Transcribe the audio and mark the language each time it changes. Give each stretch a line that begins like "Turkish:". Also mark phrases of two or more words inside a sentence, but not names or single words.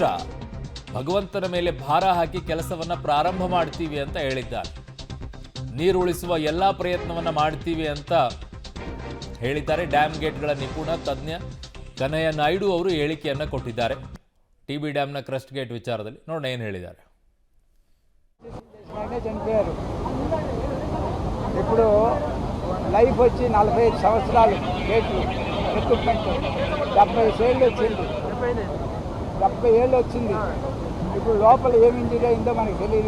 Kannada: ಭಗವಂತನ ಮೇಲೆ ಭಾರ ಹಾಕಿ ಕೆಲಸವನ್ನ ಪ್ರಾರಂಭ ಮಾಡ್ತೀವಿ ಅಂತ ಹೇಳಿದ್ದಾರೆ. ನೀರು ಉಳಿಸುವ ಎಲ್ಲಾ ಪ್ರಯತ್ನವನ್ನ ಮಾಡ್ತೀವಿ ಅಂತ ಹೇಳಿದ್ದಾರೆ. ಡ್ಯಾಮ್ ಗೇಟ್ಗಳ ನಿಪುಣ ತಜ್ಞ ಕನ್ನಯ್ಯ ನಾಯ್ಡು ಅವರು ಹೇಳಿಕೆಯನ್ನ ಕೊಟ್ಟಿದ್ದಾರೆ. ಟಿಬಿ ಡ್ಯಾಮ್ನ ಕ್ರಸ್ಟ್ ಗೇಟ್ ವಿಚಾರದಲ್ಲಿ ನೋಡೋಣ ಏನು ಹೇಳಿದ್ದಾರೆ.
Telugu: చనిపోయారు. ఇప్పుడు లైఫ్ వచ్చి 45 సంవత్సరాలు గేట్లు ఎక్విప్మెంట్ 70 ఏళ్ళు వచ్చింది. 70 ఏళ్ళు వచ్చింది. ఇప్పుడు లోపల ఏం ఇంజరీ అయిందో మనకు తెలియదు.